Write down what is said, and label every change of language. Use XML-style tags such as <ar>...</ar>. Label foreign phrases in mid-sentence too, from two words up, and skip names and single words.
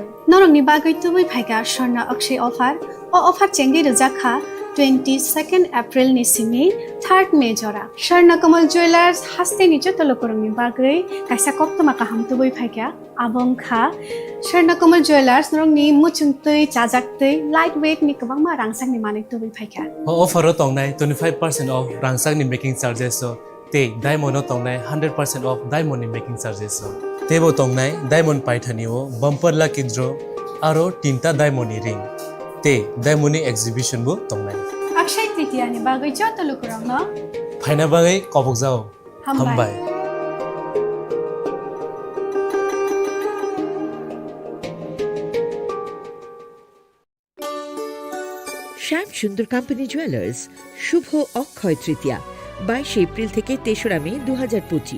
<trp>Norong ni bagay tubui phaiga Sharna Akshay offer, o offer chengi rujakha 22nd April ni simi 3rd May jora. Sharna Kamal Jewelers hastini joto lukurang ni bagay, kaisa koktoma kaham tubui phaiga, abong kha, Sharna Kamal Jewelers norong ni muchungtui, chajaktui, lightweight ni kabang ma rangsang ni manik tubui phaiga. Offer tong nai 25% off rangsang ni</trp> <en>making charges</en> <trp>so te diamond tong nai 100% off diamond ni</trp> <en>making charges</en> <trp>so tebo tong nai diamond paithani o</trp> <en>bumper lucky draw</en> <trp>aro tinta diamond ni ring te diamond ni exhibition bo tong nai Akshay Tritiya ni bagay joto lukurang no phaina bagai kobok jao হাম্বাই</trp> <bn>শ্যাম সুন্দর কোম্পানি জুয়েলার্স শুভ অক্ষয় তৃতীয়া 22 এপ্রিল থেকে 3রা মে 2025।</bn>